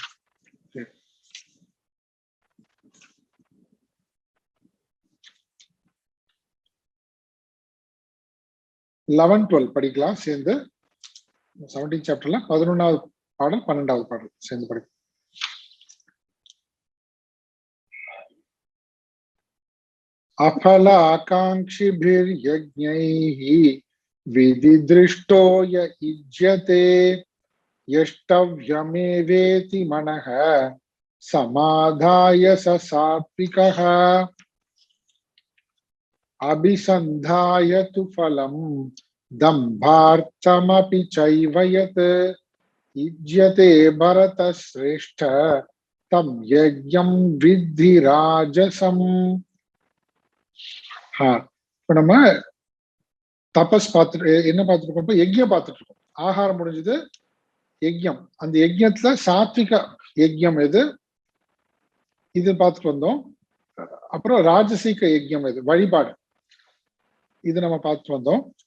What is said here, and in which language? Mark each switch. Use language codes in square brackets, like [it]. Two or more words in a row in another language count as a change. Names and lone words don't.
[ta] 11-12 படிக்கலாம் சேர்ந்து. 17 சாப்டர்ல 11வது பாடல் 12வது பாடல் சேர்ந்து படிக்கலாம். [sa] अफलाकांक्षिभिर्यज्ञैः विधिदृष्टो य युज्यते यष्टव्यमेवेति मनः समाधाय स सात्विकः अभिसन्धाय तु फलं दम्भार्थमपि चैव यत् युज्यते भरतश्रेष्ठ तं यज्ञं विद्धि राजसम्. [ta] இப்ப நம்ம தபஸ் பார்த்துட்டு என்ன பார்த்துட்டு இருக்கோம்? யஜ்யம் பார்த்துட்டு இருக்கோம். ஆகாரம் முடிஞ்சது, யஜ்யம். அந்த யஜ்யத்துல சாத்விக யஜ்யம் எது இது பார்த்துட்டு வந்தோம். அப்புறம் ராஜசீக யஜ்யம் எது வழிபாடு இது நம்ம பார்த்துட்டு வந்தோம்.